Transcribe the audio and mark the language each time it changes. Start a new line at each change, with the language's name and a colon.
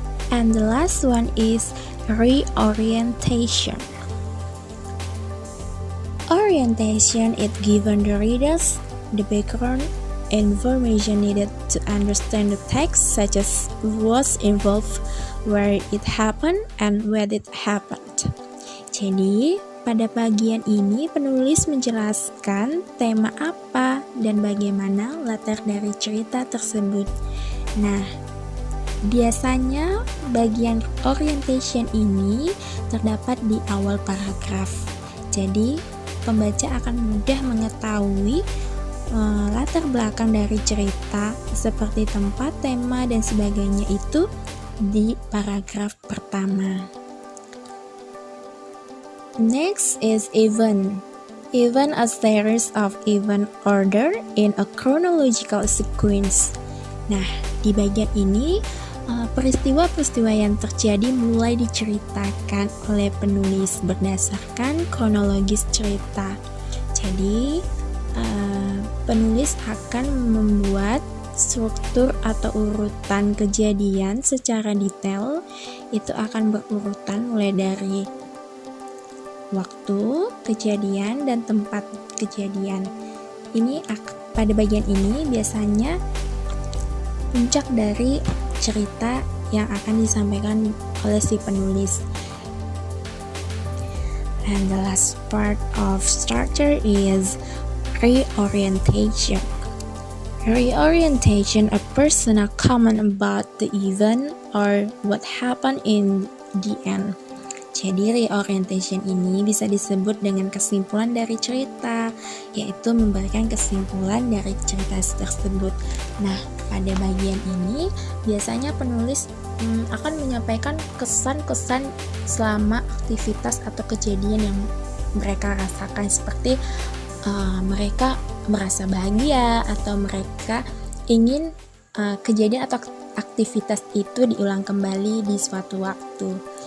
English: And the last one is reorientation. Orientation is given the readers the background information needed to understand the text, such as what's involved, where it happened, and when it happened.
Indonesian: Jadi, pada bagian ini penulis menjelaskan tema apa dan bagaimana latar dari cerita tersebut. Nah, biasanya bagian orientation ini terdapat di awal paragraf. Jadi, pembaca akan mudah mengetahui latar belakang dari cerita seperti tempat, tema, dan sebagainya itu di paragraf pertama.
English: Next is event. Event a series of event order in a chronological sequence.
Indonesian: Nah, di bagian ini peristiwa-peristiwa yang terjadi mulai diceritakan oleh penulis berdasarkan kronologis cerita. Jadi, penulis akan membuat struktur atau urutan kejadian secara detail. Itu akan berurutan mulai dari waktu kejadian dan tempat kejadian. Ini pada bagian ini biasanya puncak dari cerita yang akan disampaikan oleh si penulis.
English: And the last part of structure is reorientation. Reorientation, a personal comment about the event or what happened in the end.
Indonesian: Jadi reorientation ini bisa disebut dengan kesimpulan dari cerita, yaitu memberikan kesimpulan dari cerita tersebut. Nah, pada bagian ini biasanya penulis akan menyampaikan kesan-kesan selama aktivitas atau kejadian yang mereka rasakan, seperti mereka merasa bahagia atau mereka ingin kejadian atau aktivitas itu diulang kembali di suatu waktu.